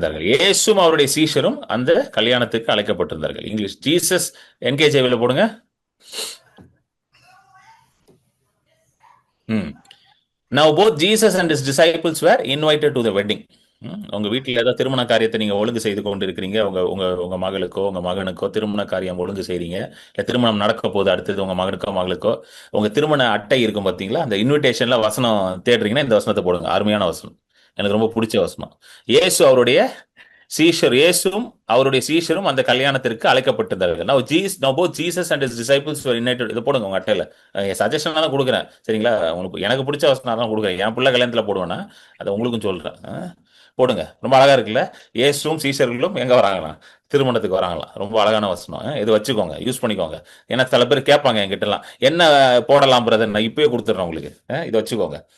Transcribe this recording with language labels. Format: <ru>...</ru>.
<ta>இயேசுவும் அவருடைய சீஷரும் அந்த கல்யாணத்துக்கு அழைக்கப்பட்டிருந்தார்கள். இங்கிலீஷ் ஜீசஸ் NKJV போடுங்க. ம்.</ta> <en>Now both Jesus and his disciples were invited to the wedding.</en> <ta>உங்க வீட்டில் ஏதாவது திருமண காரியத்தை நீங்க ஒழுங்கு செய்து கொண்டு இருக்கிறீங்க, உங்க உங்க உங்க மகளுக்கோ உங்க மகனுக்கோ திருமண காரியம் ஒழுங்கு செய்றீங்க, இல்ல திருமணம் நடக்க போது அடுத்தது உங்க மகனுக்கோ மகளுக்கோ உங்க திருமண அட்டை இருக்கும் பார்த்தீங்களா, அந்த இன்விடேஷன்ல வசனம் தேடுறீங்கன்னா இந்த வசனத்தை போடுங்க. அருமையான வசனம், எனக்கு ரொம்ப பிடிச்ச வசனம். இயேசு அவருடைய இயேசுவும் அவருடைய சீஷரும் அந்த கல்யாணத்திற்கு அழைக்கப்பட்டிருந்தார்கள்.</ta> <en>Now both Jesus and his disciples were invited.</en> <ta>இது போடுங்க உங்க அட்டையில. சஜஷனா தான் கொடுக்குறேன், சரிங்களா? உங்களுக்கு எனக்கு பிடிச்ச வசனம் தான் கொடுக்குறேன். என் பிள்ளை கல்யாணத்துல போடுவேன்னா அதை உங்களுக்கும் சொல்றேன். போடுங்க. ரொம்ப அழகா இருக்குல்ல? இயேசுவும் சீஷர்களும் எங்க வராங்களாம்? திருமணத்துக்கு வராங்களாம். ரொம்ப அழகான வசனம். இது வச்சுக்கோங்க, யூஸ் பண்ணிக்கோங்க. ஏன்னா சில பேர் கேட்பாங்க என்கிட்டலாம், என்ன போடலாம் பிரதர், நான் இப்பயே கொடுத்துட்றேன் உங்களுக்கு. இதை வச்சுக்கோங்க.</ta>